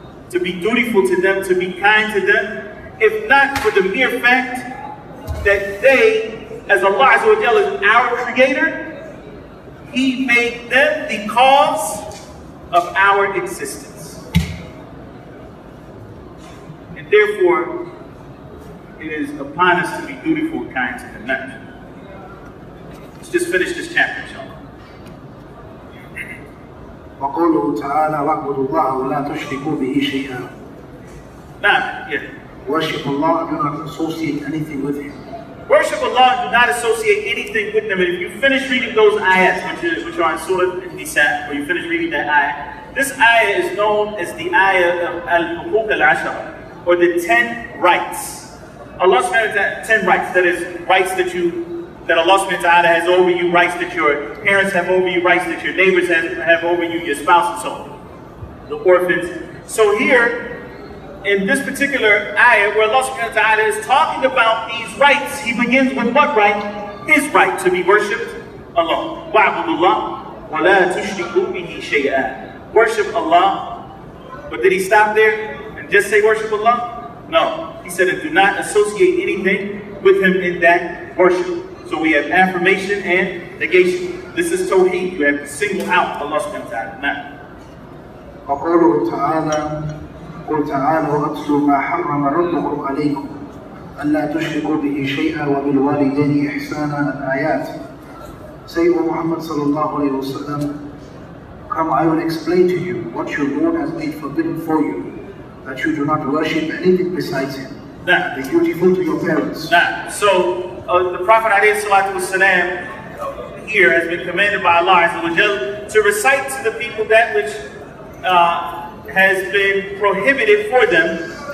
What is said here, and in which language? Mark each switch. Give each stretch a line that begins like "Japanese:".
English: To be dutiful to them, to be kind to them, if not for the mere fact that they, as Allah Azza wa Jalla is our creator, He made them the cause of our existence. And therefore, it is upon us to be dutiful and kind to them. Now, let's just finish this chapter, inshallah.
Arabic: وقوله تعالى واعبدوا الله ولا تشركوا به شيئا.
English: Now, yeah. Worship Allah, do not associate anything with Him. Worship Allah, do not associate anything with them. And if you finish reading those ayats, which are in Surah An-Nisa, or you finish reading that ayah, this ayah is known as the ayah of Al-Huquq Al-Ashara, or the 10 rights. Allah subhanahu wa ta'ala, 10 rights, that is, rights that Allah subhanahu wa ta'ala has over you, rights that your parents have over you, rights that your neighbors have over you, your spouse and so on. The orphans. So here, in this particular ayah where Allah subhanahu wa ta'ala is talking about these rights, He begins with what right? His right to be worshipped alone. Wa'budullah
Arabic: وَلَا تُشْرِكُوا بِهِ شَيْئًا.
English: Worship Allah. But did he stop there and just say worship Allah? No. He said, and do not associate anything with him in that worship. So we have affirmation and negation. This is Tawheed. You have to single out Allah subhanahu wa ta'ala. Now.
Arabic: وقوله تعالى قل تعالوا أتل ما حرم ربكم عليكم ألا تشركوا به شيئا وبالوالدين إحسانا الآيات.
English: Say, O Muhammad sallallahu alayhi wa sallam, come, I will explain to you what your Lord has made forbidden for you, that you do not worship anything besides him. Now, be dutiful to your parents. Now, so the Prophet ﷺ here has been commanded by Allah to recite to the people that which has been prohibited for them.